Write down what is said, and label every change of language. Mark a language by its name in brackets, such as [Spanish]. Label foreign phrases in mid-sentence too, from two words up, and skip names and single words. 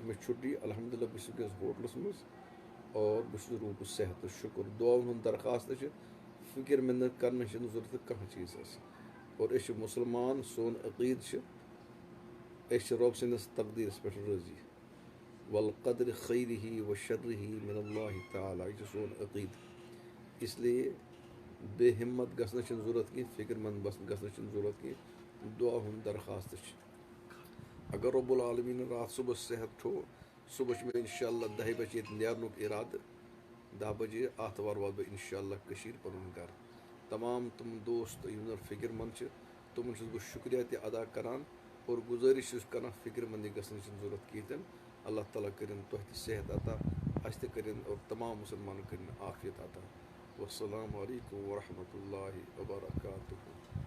[Kashmiri] مےٚ چھُٹی الحمدللہ بہٕ چھُس وٕنکیٚنس ہوٹلس منٛز اور بہٕ چھُس روٗدُس صحت تہٕ شُکُر دُعاہن ہُنٛد درخواست چھِ فِکر منت کرنٕچ چھنہٕ ضروٗرت کانٛہہ چیٖزس اور أسۍ چھِ مُسلمان سون عقیٖد چھِ أسۍ چھِ رۄب سٕنٛدِس تقدیٖرس پٮ۪ٹھ رٲضی [Arabic] والقدر خیرِہ و شرِہ من اللہ تعالیٰ [Kashmiri] یہِ چھُ سون عقیٖدٕ [Urdu] اس لیے [Kashmiri] بے ہمت گژھنٕچ چھنہٕ ضروٗرت کینٛہہ فِکر مند گژھنٕچ چھنہٕ ضروٗرت کینٛہہ دُعا ہُنٛد درخواست چھِ اگر رب العالمیٖنن راتھ صبحس صحت تھوٚو صبحس چھُ مےٚ انشاءاللہ 10 بجے ییٚتہِ نیرنُک اِرادٕ 10 بجے آتھوار واتہٕ بہٕ انشاءاللہ کٔشیٖر پنُن گرٕ تمام تِم دوست یِم زن فِکر مند چھِ تِمن چھُس بہٕ شُکریہ تہِ ادا کران اور گُزٲرِش چھُس کران فِکر منٛدی گژھنٕچ چھنہٕ ضروٗرت کِہیٖنۍ تہِ نہٕ اللہ تعالیٰ کٔرِنۍ تۄہہِ تہِ صحت عطا اَسہِ تہِ کٔرِنۍ اور تمام مُسلمانن کٔرِنۍ عافیت عطا [Arabic] والسلام علیکم ورحمۃ اللہ وبرکاتہ